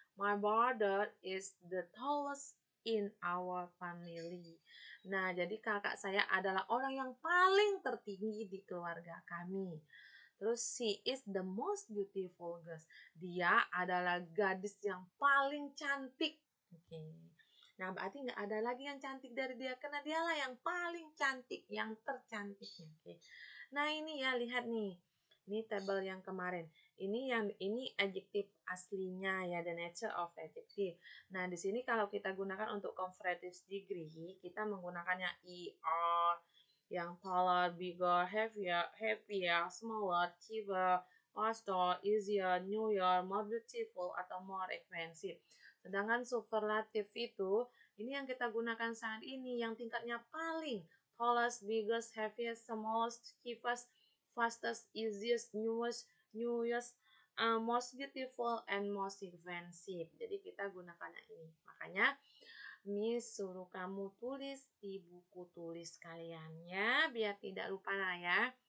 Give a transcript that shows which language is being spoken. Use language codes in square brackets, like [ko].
[en] My brother is the tallest in our family. [id] Nah, jadi kakak saya adalah orang yang paling tertinggi di keluarga kami. Terus [en] she is the most beautiful girl. [id] Dia adalah gadis yang paling cantik. Oke. Nah, berarti nggak ada lagi yang cantik dari dia karena dialah yang paling cantik, yang tercantiknya. Oke. Nah, ini ya lihat nih. Ini tabel yang kemarin. Ini adjektif aslinya ya, [en] the nature of adjective. [id] Nah, di sini kalau kita gunakan untuk comparative degree, kita menggunakannya er, yang taller, bigger, heavier, smaller, cheaper, faster, easier, newer, more beautiful, atau more expensive. Sedangkan superlatif itu, ini yang kita gunakan saat ini, yang tingkatnya paling. [en] Tallest, biggest, heaviest, smallest, cheapest, fastest, easiest, newest, most beautiful, and most expensive. [id] Jadi kita gunakan ini. Makanya Miss suruh kamu tulis di buku tulis kalian ya, biar tidak lupa lah ya.